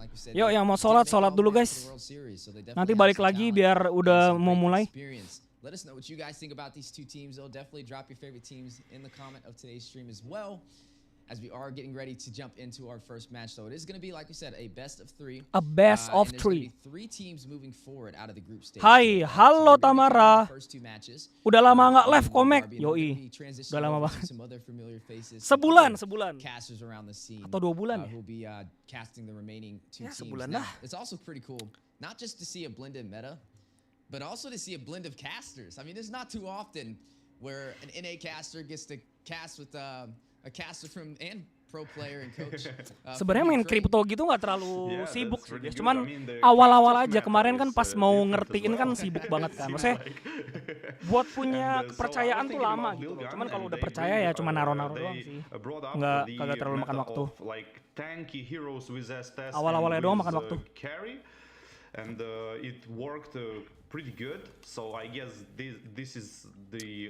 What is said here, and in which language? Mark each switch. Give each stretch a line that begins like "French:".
Indonesian: Yo yang mau sholat dulu guys. Nanti balik lagi biar udah mau mulai.
English: Let us know what you guys think about these two teams. Definitely drop your favorite teams in the comment of today's stream as well. As we are getting ready to jump into our first match, so it is going to be, like we said, a best of 3. A best of 3. 3 teams moving forward out of the group stage.
Indonesian: Hai, halo Tamara. Udah lama nggak live Komek. Yoi. Udah lama banget. Sebulan. Atau 2 bulan ya? Ya sebulan dah.
English: It's also pretty cool, not just to see a blended meta, but also to see a blend of casters. I mean, it's not too often where an NA caster gets to cast with a caster from and pro player and coach.
Indonesian: Sebenarnya main kripto gitu nggak terlalu sibuk sih, guys. Cuman awal-awal aja kemarin kan pas mau ngertiin kan sibuk banget kan. Maksudnya buat punya kepercayaan tuh lama gitu loh. Cuman kalau udah percaya ya cuma naro-naro doang sih. Kagak terlalu makan waktu. Awal-awalnya doang makan waktu.
English: And it worked pretty good, so I guess this is the.